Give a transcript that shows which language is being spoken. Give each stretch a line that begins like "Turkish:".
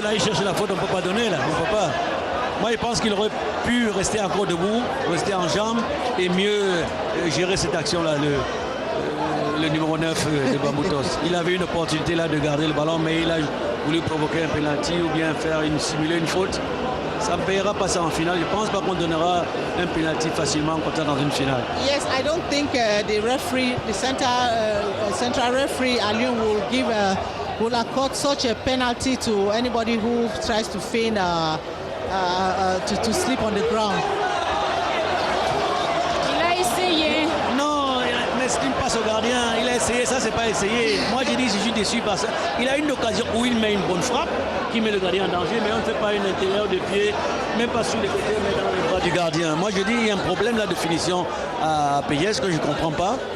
French: Là, ils cherchent la faute, on ne peut pas donner. Là. On peut pas. Moi, je pense qu'il aurait pu rester encore debout, rester en jambes et mieux gérer cette action-là. Le numéro 9 de Bamboutos. Il avait une opportunité là de garder le ballon, mais il a voulu provoquer un penalty ou bien simuler une faute. Ça ne payera pas ça en finale. Je ne pense pas qu'on donnera un penalty facilement quand on est dans une finale.
English: Yes, I don't think the referee, the central referee, Aliou, will accord such a penalty to anybody who tries to feign to sleep on the ground.
French: Il a essayé. Non, mais c'est une passe au gardien. Il a essayé, ça c'est pas essayé. Moi j'ai dit, je suis déçu par ça. Il a une occasion où il met une bonne frappe, qui met le gardien en danger, mais on ne fait pas une intérieur de pied, même pas sur les côtés, mais dans les bras du gardien. Moi je dis, il y a un problème là de finition à PGS que je ne comprends pas.